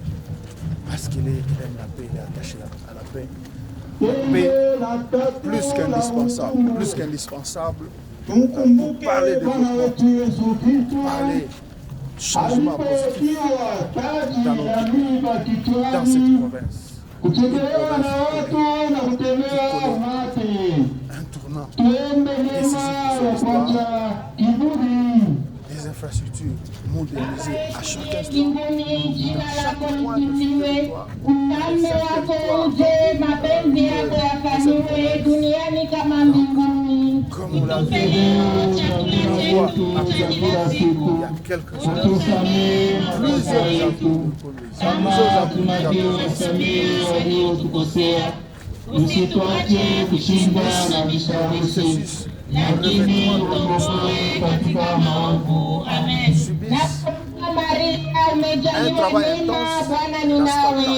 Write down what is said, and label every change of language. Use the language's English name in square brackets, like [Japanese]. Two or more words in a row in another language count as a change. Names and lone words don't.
[French] Parce qu'il aime la paix, il est attaché à la paix. Mais plus qu'indispensable, pour parler de développement, parler changement positif dans cette province. [Swahili] kuchekelea na watu na kutembea umati. [French] Un tournant [Swahili] Tuombe neema ya kupata kiburi. [French] des infrastructures modernisées à chaque instant. [Swahili] Mbinguni jina lako lisifiwe, ufalme wako uje, mapenzi yako yafanyiwe duniani kama mbinguni. [French] Comme on l'a vu, on voit actuellement, il y a quelques heures, [Swahili] Usituache kushinda na vishawishi, lakini utuokoe katika maovu. Amen. Na Maria umejaliwa neema, Bwana ni nawe.